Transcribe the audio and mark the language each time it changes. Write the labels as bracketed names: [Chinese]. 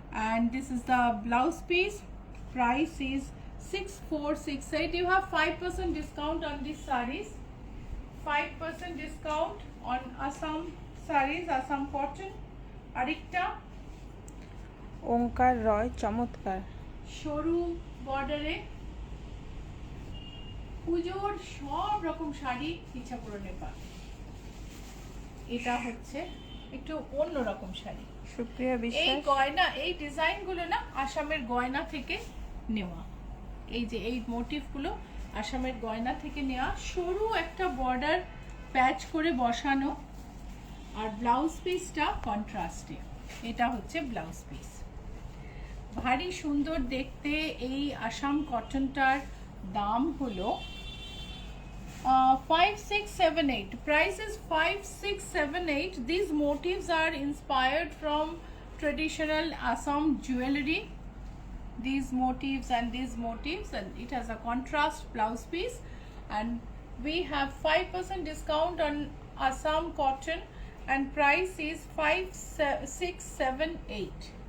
[English] And this is the blouse piece. Price is 6468. You have 5% discount on these sarees, 5% discount on Assam sarees, Assam cotton. Arikta [Bangla] ওঙ্কার রয়, চমৎকার। সরু বর্ডারে পুজোর সব রকম শাড়ি ইচ্ছাপূরণে পাবে। এটা হচ্ছে একটু অন্যরকম শাড়ি। সুপ্রিয়া এই বিশ্বাস, গয়না, এই ডিজাইনগুলো না আসামের গয়না থেকে নেওয়া, এই যে এই মোটিভগুলো আসামের গয়না থেকে নেওয়া, সরু একটা বর্ডার প্যাচ করে বসানো, আর ব্লাউজ পিসটা কন্ট্রাস্টে। এটা হচ্ছে ব্লাউজ পিস, ভারী সুন্দর দেখতে। এই আসাম কটনটার দাম হলো [English] 5678. Price is 5678. These motifs are inspired from traditional Assam jewelry, these motifs and these motifs, and it has a contrast blouse piece, and we have 5% discount on Assam cotton, and price is 5678.